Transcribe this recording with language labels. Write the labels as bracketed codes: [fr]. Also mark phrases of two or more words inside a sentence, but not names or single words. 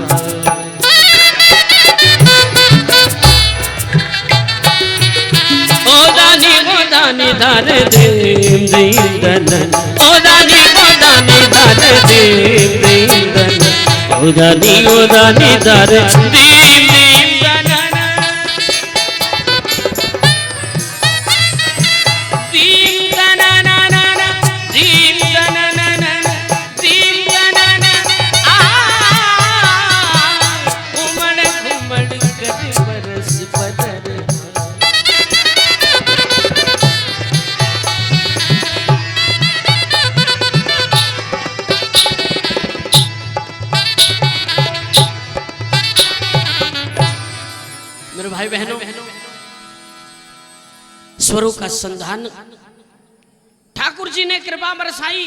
[hi] दानी दान देम देम दन, ओ दानी दान देम देम दन, ओ दानी दान देम देम दन, दीम दन दीम दन दीम दन, आ उमड़ घुमड़ कर बरस बदर। भाई बहनों, स्वरों का संधान ठाकुर जी ने कृपा बरसाई।